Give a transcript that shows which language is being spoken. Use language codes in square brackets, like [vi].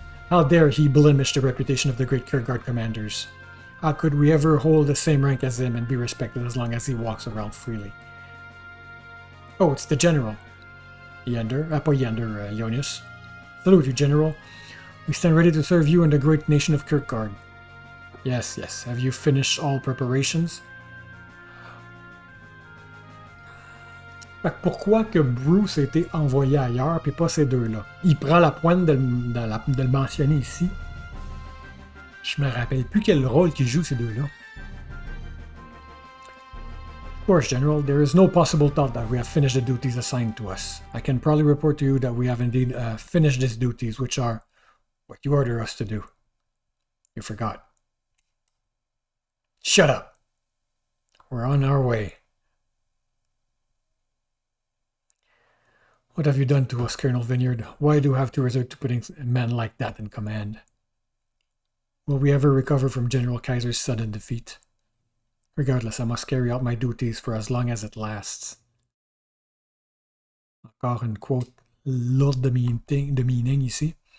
[en] How dare he blemish the reputation of the great Kierkegaard commanders? How could we ever hold the same rank as him and be respected as long as he walks around freely? Oh, it's the General. Leonius. Salute you, General. We stand ready to serve you and the great nation of Kierkegaard. Yes, yes. Have you finished all preparations? [fr] Fait que pourquoi que Bruce a été envoyé ailleurs puis pas ces deux-là? Il prend la pointe de le mentionner ici. Je me rappelle plus quel rôle qu'ils jouent ces deux-là. [en] Of course, General, there is no possible thought that we have finished the duties assigned to us. I can proudly report to you that we have indeed finished these duties, which are what you order us to do. You forgot. Shut up! We're on our way. What have you done to us, Colonel Vineyard? Why do you have to resort to putting men like that in command? Will we ever recover from General Kaiser's sudden defeat? Regardless, I must carry out my duties for as long as it lasts. [fr] Encore une quote lourde de meaning ici.